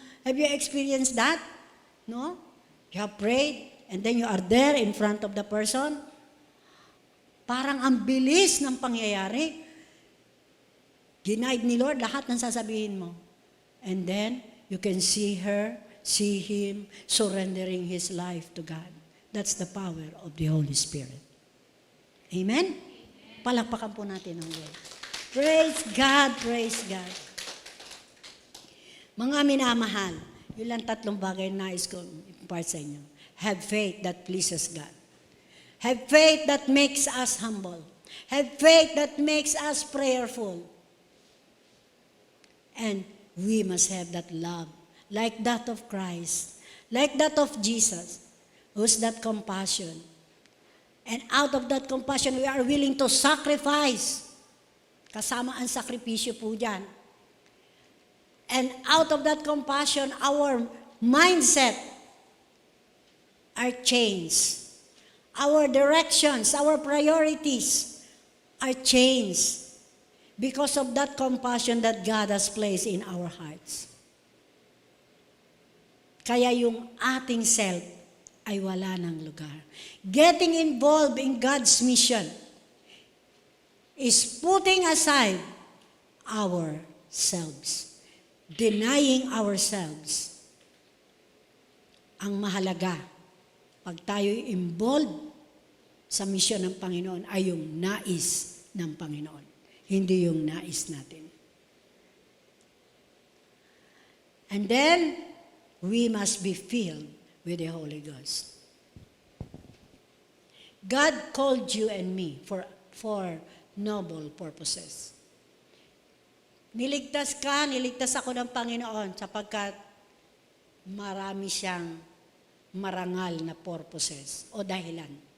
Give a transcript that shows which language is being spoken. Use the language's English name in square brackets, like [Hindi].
[English] Have you experienced that? No? You have prayed, and then you are there in front of the person. [Filipino] Parang ang bilis ng pangyayari. Ginaid ni Lord lahat ng sasabihin mo. [English] And then, you can see her, see him, surrendering his life to God. That's the power of the Holy Spirit. Amen? [Filipino] Palakpakan po natin ang Lord. [English] Praise God, praise God. [Filipino] Mga minamahal, yun lang 3 bagay na nais ko impart sa inyo. [English] Have faith that pleases God. Have faith that makes us humble. Have faith that makes us prayerful. And we must have that love, like that of Christ, like that of Jesus, who's that compassion. And out of that compassion, we are willing to sacrifice. [Filipino] Kasama ang sakripisyo po dyan. [English] And out of that compassion, our mindset are changed. Our directions, our priorities are changed. Because of that compassion that God has placed in our hearts. [Filipino] Kaya yung ating self ay wala ng lugar. [English] Getting involved in God's mission is putting aside ourselves. Denying ourselves. [Filipino] Ang mahalaga, pag tayo'y involved sa mission ng Panginoon, ay yung nais ng Panginoon. Hindi yung nais natin. [English] And then, we must be filled with the Holy Ghost. God called you and me for noble purposes. [Filipino] Niligtas ako ng Panginoon sapagkat marami siyang marangal na purposes o dahilan.